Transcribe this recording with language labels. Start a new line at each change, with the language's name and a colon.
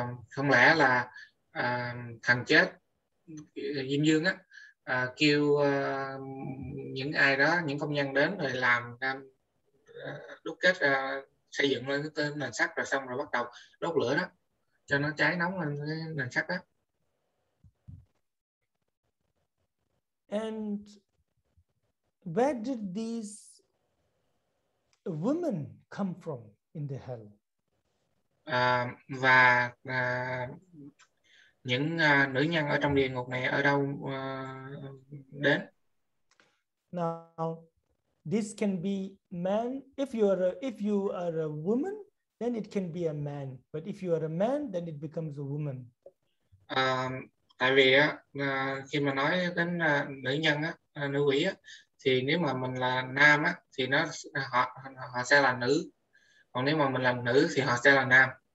Vietnamese: Không lẽ là thần chết Diêm Dương á, kêu những ai đó, những công nhân đến rồi làm đúc kết xây dựng lên cái nền sắt, rồi xong rồi bắt đầu đốt lửa đó cho nó cháy nóng lên cái nền sắt đó.
English: And where did these women come from in the hell?
Vietnamese: Và những nữ nhân ở trong địa ngục này ở đâu đến?
English: Now, this can be man. If you are a woman, then it can be a man. But if you are a man, then it becomes a woman.
Vietnamese: Tại vì khi mà nói đến nữ nhân á, nữ quỷ á, thì nếu mà mình là nam á, thì họ sẽ là nữ. Còn nếu mà mình là nữ thì họ sẽ là nam.